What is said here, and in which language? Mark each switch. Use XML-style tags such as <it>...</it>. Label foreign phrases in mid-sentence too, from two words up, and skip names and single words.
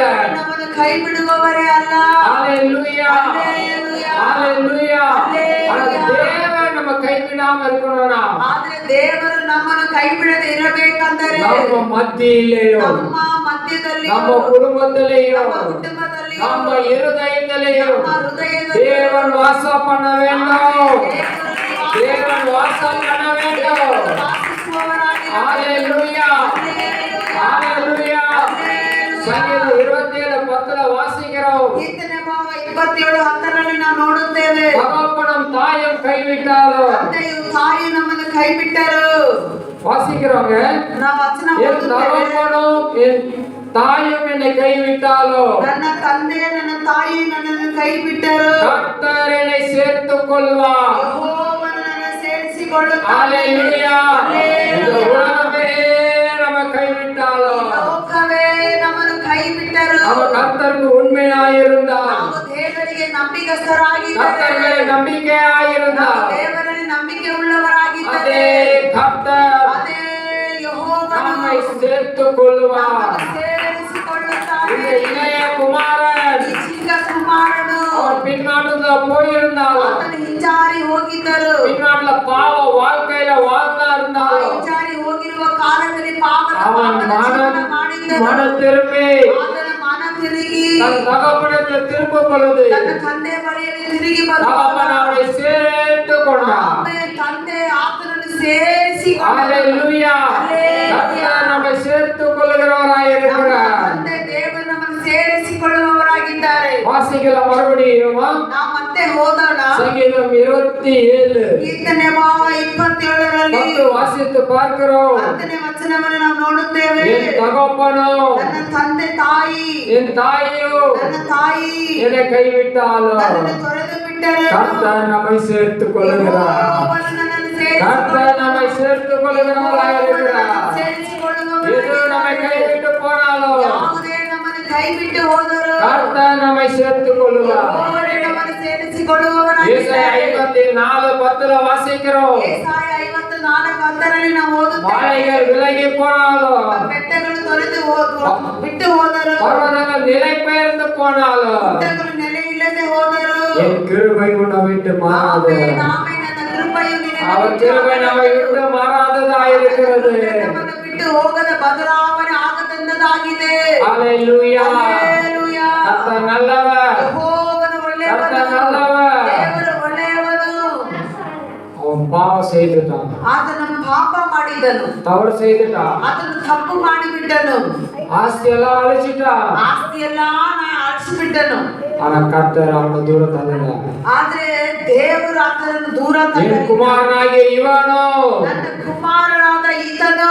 <kn>ನಮ್ಮನ್ನು ಕೈ ಬಿಡುವವರೇ ಅಲ್ಲ.</kn> <ta>ஹalleluya. ஹல்லேலூயா. ஹalleluya. ஆனா தேவன் நம்ம கைவிடாம இருக்கணும்னா</ta> <kn>ಆದ್ರೆ ದೇವರು ನಮ್ಮನ್ನು ಕೈ ಬಿಡದೆ ಇರಬೇಕಂದರೆ</kn> <ta>நம்ம மத்தியிலேயோ</ta> <kn>ನಮ್ಮ ಮಧ್ಯದಲ್ಲಿ,</kn> <ta>நம்ம குடும்பத்திலேயோ</ta> <kn>ನಮ್ಮ ಕುಟುಂಬದಲ್ಲಿ,</kn> <ta>நம்ம இருதயத்திலேயோ</ta> <kn>ನಮ್ಮ ಹೃದಯದಲ್ಲಿ</kn> <ta>தேவன் வாசம் பண்ண வேண்டும். தேவன் வாசம் பண்ண வேண்டும்.</ta> <kn>ವಾಸಿಸುವವರಾಗಿ</kn> <ta>ஹalleluya. ஹalleluya. சங்கீதம் 27:10 வாசிக்கிறோம்.</ta> <kn>ಕೀರ್ತನೆ ಭಾಗ 27:10 ನಾವು ನೋಡುತ್ತೇವೆ.</kn> <ta>தகப்பனும் தாயும் கைவிட்டாலோ</ta> <kn>ತಂದೆಯು ತಾಯಿ ನಮ್ಮನ್ನು ಕೈ ಬಿಟ್ಟರು.</kn> <ta>வாசிக்கிறோங்க.</ta> <kn>ನಾವು ವಚನ</kn> <ta>என்</ta> <kn>ಓದುತ್ತೇವೆ.</kn> <ta>தகப்பனும் என் தாயும் என்னை கைவிட்டாலோ</ta> <kn>ನನ್ನ ತಂದೆ ನನ್ನ ತಾಯಿ ನನ್ನನ್ನು ಕೈ ಬಿಟ್ಟರು.</kn> <ta>கர்த்தர் என்னை சேர்த்துக் கொள்வார்.</ta> <kn>ಯೆಹೋವನು ನನ್ನನ್ನು ಸೇರಿಸಿಕೊಳ್ಳುತ್ತಾನೆ.</kn> <ta>ஹalleluya. இந்த உலகமே நம்ம கைவிட்டாலோ</ta> <kn>ಲೋಕವೇ ನಮ್ಮನ್ನು ಕೈ ಬಿಟ್ಟರು.</kn> <ta>நம்ம கர்த்தருக்கு உண்மையாயிருந்தால்,</ta> <kn>ನಾವು ದೇವರಿಗೆ ನಂಬಿಕಸ್ಥರಾಗಿದ್ದರೆ,</kn> <ta>கர்த்தர் மேல் நம்பிக்கையாயிருந்தால்,</ta> <kn>ದೇವರಲ್ಲಿ ನಂಬಿಕೆ ಉಳ್ಳವರಾಗಿದ್ದರೆ,</kn> <ta>அதே கர்த்தர்</ta> <kn>ಅದೇ ಯೆಹೋವನು</kn> <ta>நம்மை நம்மை சேர்த்துக் கொள்வார்.</ta> <kn>ಸೇರಿಸಿಕೊಳ್ಳುತ್ತಾನೆ.</kn> <ta>இந்த இளைய குமாரன்</ta> <kn>ಈ ಚಿಕ್ಕ ಕುಮಾರನು</kn> <ta>அவர் பின்னாட்டுல போயிருந்தாலும்</ta> <kn>ಆತನು ಹಿಂಜಾರಿ ಹೋಗಿದ್ದರು.</kn> <ta>பின்னாட்டுல பாவ வாழ்க்கையில வாழ்ந்தா இருந்தாலும்</ta> <kn>ಹಿಂಜಾರಿ ಹೋಗಿರುವ ಕಾಲದಲ್ಲಿ ಪಾಪದ</kn> <ta>அவன்</ta> <kn>ಜೀವನ ಮಾಡಿದ್ದರು.</kn> <ta>மன திரும்பி</ta> <kn>ಆತನ ಮನ ತಿರುಗಿ</kn> <ta>தன் தகப்பனத்தில் திரும்பும் பொழுது</ta> <kn>ತನ್ನ ತಂದೆ ಬಳಿಯಲ್ಲಿ ತಿರುಗಿ</kn> <ta>தகப்பன் அவனை சேர்த்துக் கொண்டான்.</ta> <kn>ಆಮೇಲೆ ತಂದೆ ಆತನನ್ನು ಸೇರಿಸಿಕೊಂಡರು.</kn> <ta>ஹalleluya. கர்த்தர் நம்மை சேர்த்துக் கொள்கிறவராய் இருக்கிறார்.</ta> <kn>ತಂದೆ ದೇವರು ನಮ್ಮನ್ನು ಸೇರಿಸಿಕೊಳ್ಳುವವರಾಗಿದ್ದಾರೆ.</kn> <ta>வாசிக்கலாம் மறுபடியும்</ta> <kn>ನಾವು ಮತ್ತೆ ಹೋಗೋಣ.</kn> <ta>சங்கீதம் 27</ta> <kn>ಕೀರ್ತನೆ ಭಾಗ 27ರಲ್ಲಿ</kn> <ta>10 வாசித்து பார்க்கிறோம்.</ta> <kn>10ನೇ ವಚನವನ್ನು ನಾವು ನೋಡುತ್ತೇವೆ.</kn> <ta>என் தகப்பனோ</ta> <kn>ನನ್ನ ತಂದೆ ತಾಯಿ</kn> <ta>என் தாயோ</ta> <kn>ನನ್ನ ತಾಯಿ</kn> <ta>என்னை கைவிட்டாலும்</ta> <kn>ನನ್ನನ್ನು ತೊರೆದು ಬಿಟ್ಟರು.</kn> <ta>கர்த்தர் நம்மை சேர்த்துக் கொள்கிறார்.</ta> <kn>ಯೆಹೋವನು ನನ್ನನ್ನು</kn> <ta>கர்த்தர் நம்மை சேர்த்துக் கொள்கிறவராய் இருக்கிறார்.</ta> <kn>ಸೇರಿಸಿಕೊಳ್ಳುವವರು.</kn> <ta>எது நம்மை கைவிட்டு போனாலும்</ta> <kn>ಯಾವುದೇ ನಮ್ಮನ್ನು ಕೈ ಬಿಟ್ಟು ಹೋದರು</kn> <ta>கர்த்தர் நம்மை சேர்த்துக் கொள்கிறார்.</ta> <kn>ಯೆಹೋವನೇ ನಮ್ಮನ್ನು</kn> <ta>ஏசாயா</ta> <kn>ಸೇರಿಸಿಕೊಳ್ಳುವವರಾಗಿದ್ದಾರೆ.</kn> <ta>54:10 வாசிக்கிறோம்.</ta> <kn>ಯೆಶಾಯ 54:10ರಲ್ಲಿ ನಾವು ಓದುತ್ತೇವೆ.</kn> <ta>மலைகள் விலகி போனாலும்</ta> <kn>ಬೆಟ್ಟಗಳು ತೊರೆದು ಬಿಟ್ಟು ಹೋದರು.</kn> <ta>பர்வதங்கள் நிலை பெயர்ந்து போனாலும்</ta> <kn>ಬೆಟ್ಟಗಳು ನೆಲೆ ಇಲ್ಲದೆ ಹೋದರು.</kn> <ta>என் கிருபை உன்னை விட்டு மாறாது.</ta> <kn>ನಾಮೇ ನನ್ನ ಕೃಪೆಯು ನಿನಗೆ</kn> <ta>அவர் கிருபை நம்மை விட்டு மாறாததாய் இருக்கிறது.</ta> <kn>ನಮ್ಮನ್ನು ಬಿಟ್ಟು ಹೋಗದ ಬದಲಾವಣೆ ಆಗದಂತದಾಗಿದೆ.</kn> <ta>ஹalleluya.</ta> <kn>ಹಲ್ಲೆಲೂಯಾ.</kn> <ta>கர்த்தர் நல்லவர்.</ta> <kn>ಯೆಹೋವನು ಒಳ್ಳೆಯವನು.</kn> <ta>கர்த்தர் நல்லவர்.</ta> <kn>ದೇವರು ಒಳ್ಳೆಯವನು.</kn> <ta>அவன் பாவம் செய்துட்டான்,</ta> <kn>ಆತನು ಪಾಪ ಮಾಡಿದನು.</kn> <ta>தவறு செய்துட்டான்,</ta> <kn>ಆತನು ತಪ್ಪು ಮಾಡಿಬಿಟ್ಟನು.</kn> <ta>ஆஸ்தி எல்லாம் அழிச்சிட்டான்.</ta> <kn>ಆಸ್ತಿ ಎಲ್ಲ ಅಳಿಸಿಬಿಟ್ಟನು.</kn> <ta>ஆனா கர்த்தர் அவனை தூரம் தள்ளல.</ta> <kn>ಆದ್ರೆ ದೇವರು ಆತನನ್ನು ದೂರ</kn> <ta>என்</ta> <kn>ತಳ್ಳಿದ.</kn> <ta>குமாரனாகிய இவனோ</ta> <kn>ನನ್ನ ಕುಮಾರನಾದ ಈತನು</kn>